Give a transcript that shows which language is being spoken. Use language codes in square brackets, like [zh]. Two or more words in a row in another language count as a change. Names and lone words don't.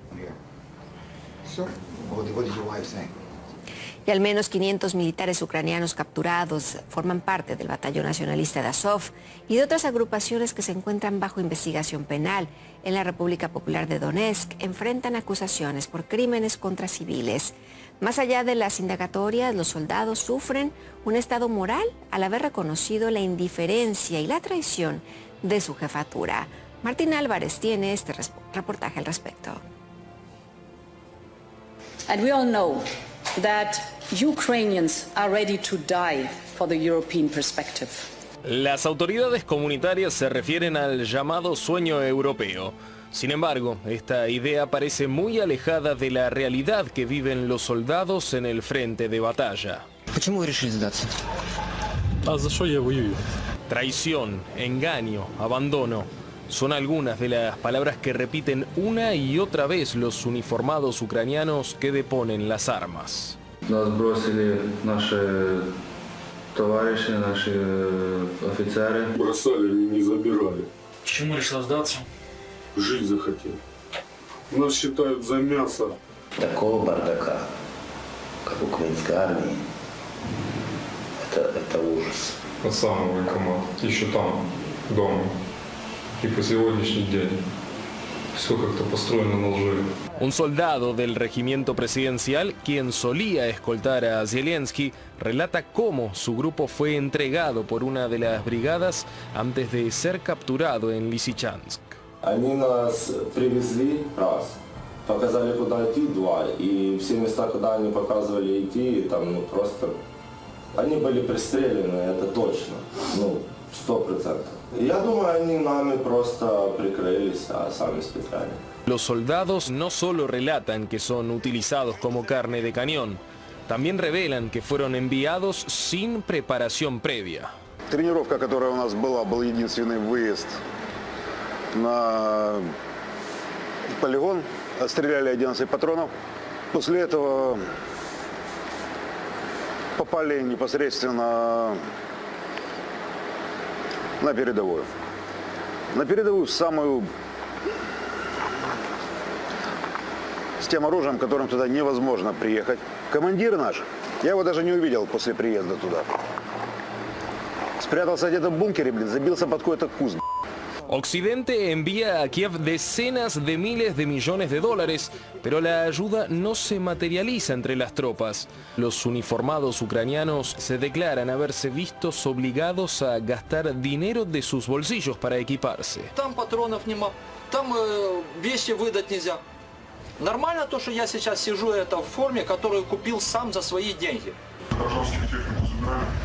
[es] Y al menos 500 militares ucranianos capturados forman parte del Batallón Nacionalista de Azov y de otras agrupaciones que se encuentran bajo investigación penal en la República Popular de Donetsk enfrentan acusaciones por crímenes contra civiles. Más allá de las indagatorias, los soldados sufren un estado moral al haber reconocido la indiferencia y la traición de su jefatura. Martín Álvarez tiene este reportaje al respecto. [en] And we all know that Ukrainians are ready to die for the European perspective. [es] Las autoridades comunitarias se refieren al llamado sueño europeo. Sin embargo, esta idea parece muy alejada de la realidad que viven los soldados en el frente de batalla. Traición, engaño, abandono. Son algunas de las palabras que repiten una y otra vez los uniformados ucranianos que deponen las armas. [ru] Нас бросили наши товарищи, наши офицеры. Бросали, не забирали. Почему решил сдаться? Жить захотел. Нас считают за мясо. Такого бардака, как в украинской армии, это ужас. От самого военкомата. Еще там, дома. И по сегодняшний день. Все как-то построено на лжи. [es] Un soldado del regimiento presidencial, quien solía escoltar a Zelensky, relata cómo su grupo fue entregado por una de las brigadas antes de ser capturado en Lysychansk. [ru] Они нас привезли раз, показали куда идти два, и все места, куда они показывали идти, там просто... Они были пристреляны, это точно, 100%. Я думаю, они нами просто прикрылись, а сами специально. [es] Los soldados no solo relatan que son utilizados como carne de cañón, también revelan que fueron enviados sin preparación previa. [ru] Тренировка, которая у нас была, был единственный выезд на полигон. Отстреляли 11 патронов. После этого попали непосредственно на передовую. На передовую самую... с тем оружием, которым туда невозможно приехать. Командир наш, я его даже не увидел после приезда туда. Спрятался где-то в бункере, забился под какой-то куст. [es] Occidente envía a Kiev decenas de miles de millones de dólares, pero la ayuda no se materializa entre las tropas. Los uniformados ucranianos se declaran haberse vistos obligados a gastar dinero de sus bolsillos para equiparse. [ru] Там патронов нема, там вещи выдать нельзя. Нормально то, что я сейчас сижу это в форме, которую купил сам за свои деньги. Гражданскую технику забирали.